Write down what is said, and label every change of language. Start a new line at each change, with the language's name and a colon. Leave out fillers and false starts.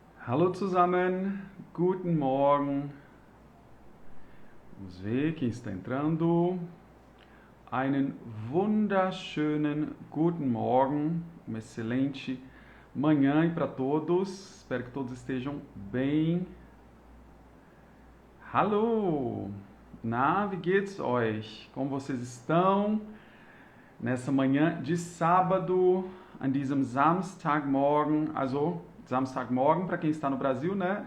German: Hallo zusammen, guten Morgen.
Portuguese: Vamos ver quem está entrando.
German: Einen wunderschönen guten Morgen.
Portuguese: Uma excelente manhã para todos. Espero que todos estejam bem.
German: Hallo! Na, wie geht's euch?
Portuguese: Como vocês estão? Nessa manhã de sábado,
German: an diesem Samstagmorgen, also Samstagmorgen
Portuguese: para quem está no Brasil, né?